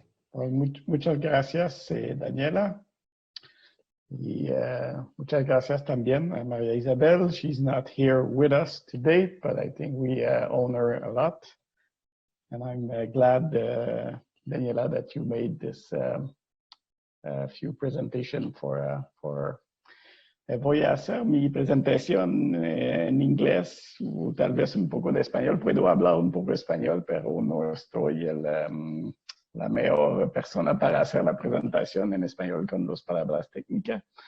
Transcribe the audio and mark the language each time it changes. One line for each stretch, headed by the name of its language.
Spanish: Pues muchas gracias, Daniela. Y muchas gracias también a Maria Isabel.
English: She's not here with us today, but I think we own her a lot. And I'm glad, Daniela, that you made this few presentation for
Spanish: voy a hacer mi presentación en inglés o tal vez un poco de español. Puedo hablar un poco español, pero no estoy la mejor persona para hacer la presentación en español con las palabras técnicas.